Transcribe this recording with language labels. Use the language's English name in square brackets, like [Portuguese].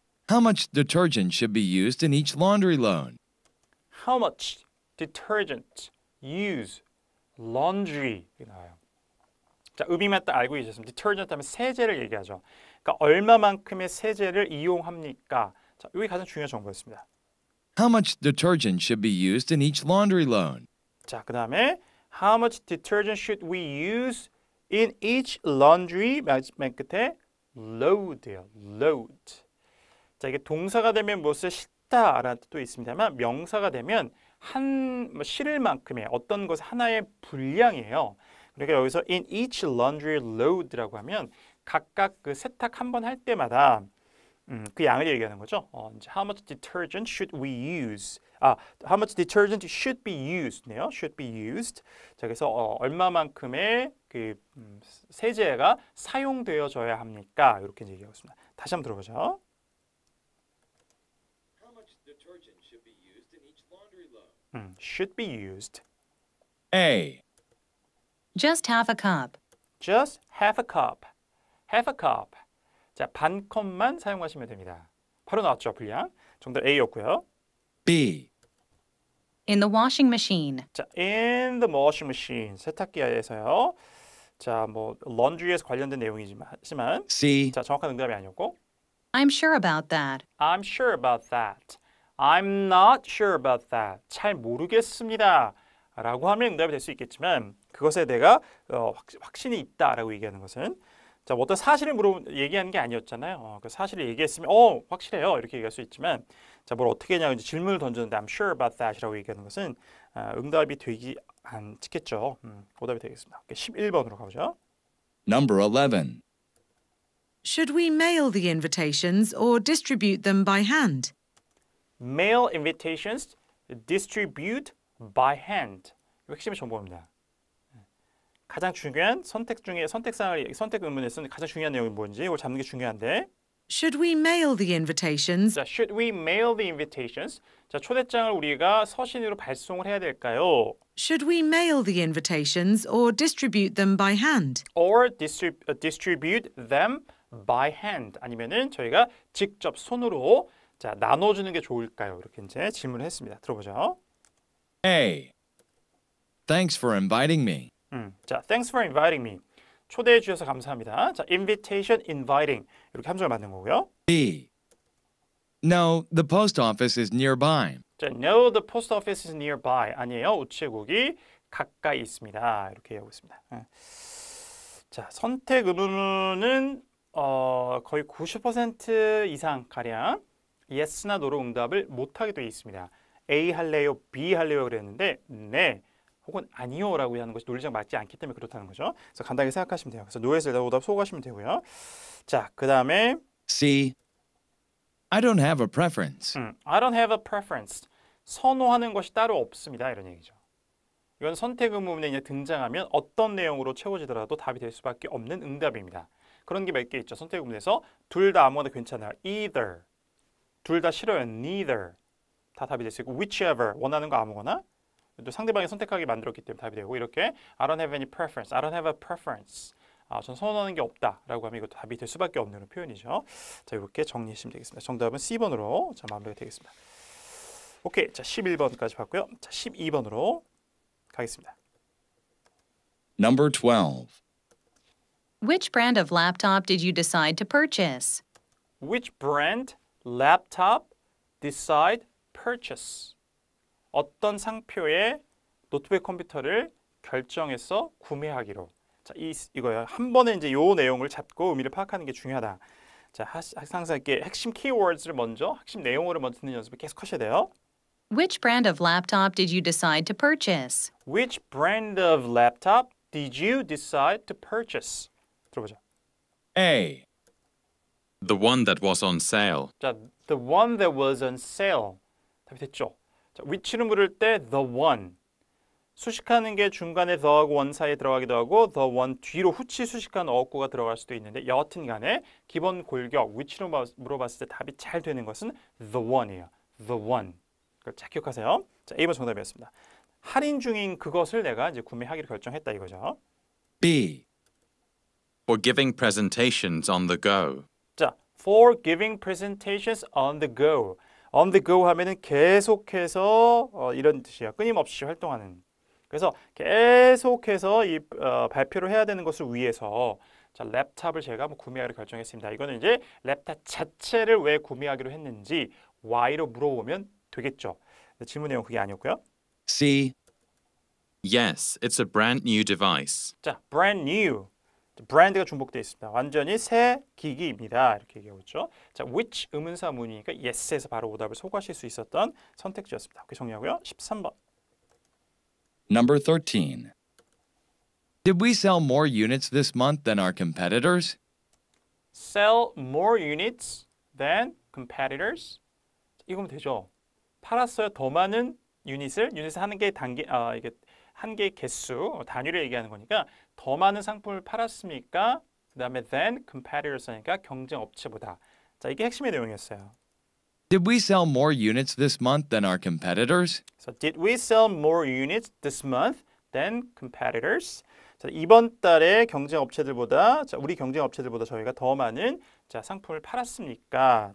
[English] How much detergent should be used in each laundry load? How much detergent use laundry [Korean] 이렇게 나와요. 자, 의미만 딱 알고 계셨으면 detergent 하면 세제를 얘기하죠. 그러니까 얼마만큼의 세제를 이용합니까? 자, 이게 가장 중요한 정보였습니다. [English] How much detergent should be used in each laundry load? [Korean] 자, 그 다음에 [English] How much detergent should we use in each laundry? [Korean] 맨 끝에 load예요. load. 자, 이게 동사가 되면 무엇을 싣다라는 뜻도 있습니다만 명사가 되면 실을 만큼의 어떤 것 하나의 분량이에요. 그러니까 여기서 [English] in each laundry load [Korean] 라고 하면 각각 그 세탁 한 번 할 때마다 그 양을 얘기하는 거죠. [English] 이제 how much detergent should we use? How much detergent should be used?네요. should be used. [Korean] 자, 그래서 얼마만큼의 그 세제가 사용되어져야 합니까? 이렇게 얘기하고 있습니다. 다시 한번 들어보죠. [English] How much detergent should be used in each laundry load? should be used. A. Just half a cup. Just half a cup. half a cup. [Korean] 자, 반 컵만 사용하시면 됩니다. 바로 나왔죠, 분량. 정답 A였고요. [English] B. In the washing machine. 자, in the washing machine. [Korean] 세탁기에서요. 자, 뭐 laundry에서 관련된 내용이지만 [English] C. [Korean] 자, 정확한 응답이 아니었고. [English] I'm sure about that. I'm sure about that. I'm not sure about that. [Korean] 잘 모르겠습니다. 라고 하면 응답이 될 수 있겠지만 그것에 내가 확신이 있다라고 얘기하는 것은 자, 어떤 사실을 얘기하는 게 아니었잖아요. 그 사실을 얘기했으면 확실해요. 이렇게 얘기할 수 있지만 자, 뭘 어떻게 했냐고 이제 질문을 던졌는데 [English] I'm sure about that [Korean] 이라고 얘기하는 것은 응답이 되지 않겠죠. 오답이 되겠습니다. 11번으로 가보죠. [English] Number 11. Should we mail the invitations or distribute them by hand? Mail invitations, distribute by hand. [Korean] 이거 핵심의 정보입니다. 가장 중요한 선택 중에 선택 의문에서는 가장 중요한 내용이 뭔지 이걸 잡는 게 중요한데. [English] Should we mail the invitations? 자, should we mail the invitations? [Korean] 자, 초대장을 우리가 서신으로 발송을 해야 될까요? [English] Should we mail the invitations or distribute them by hand? Or distribute them by hand. [Korean] 아니면은 저희가 직접 손으로 자, 나눠주는 게 좋을까요? 이렇게 이제 질문을 했습니다. 들어보죠. [English] A. Thanks for inviting me. 자, thanks for inviting me. [Korean] 초대해 주셔서 감사합니다. 자, invitation, inviting 이렇게 함정을 만든 거고요. [English] B. No, the post office is nearby. 자, no, the post office is nearby. [Korean] 아니에요. 우체국이 가까이 있습니다. 이렇게 얘기하고 있습니다. 자, 선택 의문은 거의 90% 이상 가량 yes나 no로 응답을 못하게 되어 있습니다. A 할래요, B 할래요 그랬는데 네, 혹은 아니요라고 하는 것이 논리적 맞지 않기 때문에 그렇다는 거죠. 그래서 간단하게 생각하시면 돼요. 그래서 no에서 일단 오답 소거하시면 되고요. 자, 그 다음에 C. I don't have a preference. I don't have a preference. 선호하는 것이 따로 없습니다. 이런 얘기죠. 이건 선택 의문에 이제 등장하면 어떤 내용으로 채워지더라도 답이 될 수밖에 없는 응답입니다. 그런 게 몇 개 있죠. 선택 의문에서 둘 다 아무거나 괜찮아요. [English] Either. [Korean] 둘 다 싫어요. Neither. 다 답이 될 수 있고 whichever. 원하는 거 아무거나. 또 상대방이 선택하게 만들었기 때문에 답이 되고 이렇게 [English] I don't have any preference. I don't have a preference. [Korean] 전 선호하는 게 없다라고 하면 이것도 답이 될 수밖에 없는 표현이죠. 자, 이렇게 정리하시면 되겠습니다. 정답은 C번으로 자, 마무리가 되겠습니다. 오케이, 자 11번까지 봤고요. 자 12번으로 가겠습니다. [English] Number 12. Which brand of laptop did you decide to purchase? Which brand laptop decide purchase? [Korean] 어떤 상표의 노트북 컴퓨터를 결정해서 구매하기로. 자, 이거요. 한 번에 이제 요 내용을 잡고 의미를 파악하는 게 중요하다. 자, 항상 이렇게 핵심 키워드를 먼저, 핵심 내용어를 먼저 듣는 연습을 계속 하셔야 돼요. [English] Which brand of laptop did you decide to purchase? Which brand of laptop did you decide to purchase? [Korean] 들어보죠. [English] A. The one that was on sale. 자, the one that was on sale. [Korean] 답이 됐죠? 자, which를 물을 때 the one. 수식하는 게 중간에 the하고 one 사이에 들어가기도 하고 the one 뒤로 후치 수식한 어구가 들어갈 수도 있는데 여하튼 간에 기본 골격 which로 물어봤을 때 답이 잘 되는 것은 the one이에요. the one. 그걸 잘 기억하세요. 자, A번 정답이었습니다. 할인 중인 그것을 내가 이제 구매하기로 결정했다 이거죠. [English] B. For giving presentations on the go. 자, for giving presentations on the go. on the go [Korean] 하면은 계속해서 이런 뜻이에요. 끊임없이 활동하는. 그래서 계속해서 이 발표를 해야 되는 것을 위해서 자, 랩탑을 제가 구매하기로 결정했습니다. 이거는 이제 랩탑 자체를 왜 구매하기로 했는지 why로 물어보면 되겠죠. 질문 내용 그게 아니었고요. [English] C. Yes, it's a brand new device. 자, brand new. [Korean] 브랜드가 중복되어 있습니다. 완전히 새 기기입니다. 이렇게 얘기하고 있죠. 자, which 의문사 문이니까 yes에서 바로 오답을 소구하실 수 있었던 선택지였습니다. 그렇게 정리하고요. 13번. [English] Number 13. Did we sell more units this month than our competitors? Sell more units than competitors. [Korean] 이거면 되죠. 팔았어요. 더 많은 유닛을 하는 게 이게 한 개의 개수, 단위를 얘기하는 거니까 더 많은 상품을 팔았습니까? 그다음에 [English] than competitors [Korean] 하니까 경쟁 업체보다. 자, 이게 핵심의 내용이었어요. [English] Did we sell more units this month than our competitors? So did we sell more units this month than competitors? [Korean] 자, 이번 달에 경쟁 업체들보다 우리 경쟁 업체들보다 저희가 더 많은 상품을 팔았습니까?